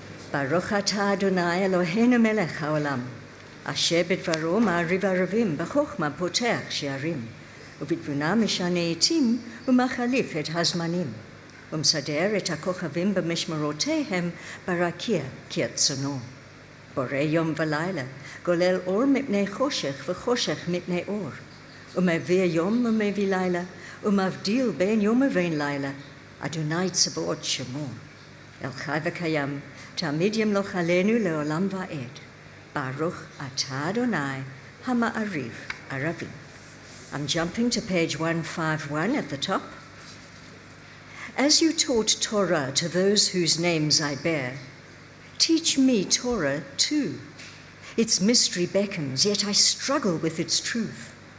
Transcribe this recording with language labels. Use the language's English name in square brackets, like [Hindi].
[Hebrew] Baruch atah Adonai Eloheinu melech haolam, asher bidvaro ma'ariv aravim, b'chochma potech she'arim, ובתבונה משנה עתים ומחליף את הזמנים, ומסדר את הכוכבים במשמרותיהם ברקיע כרצונו. בורא יום ולילה, גולל אור מפני חושך וחושך מפני אור, ומביא יום ומביא לילה, ומבדיל בין יום ובין לילה, אדוני צבאות שמו. אל חי וקיים, תמיד ימלוך עלינו לעולם ועד. ברוך אתה אדוני המעריב ערבים. [English] I'm jumping to page 151 at the top. As you taught Torah to those whose names I bear, teach me Torah too. Its mystery beckons, yet I struggle with its truth.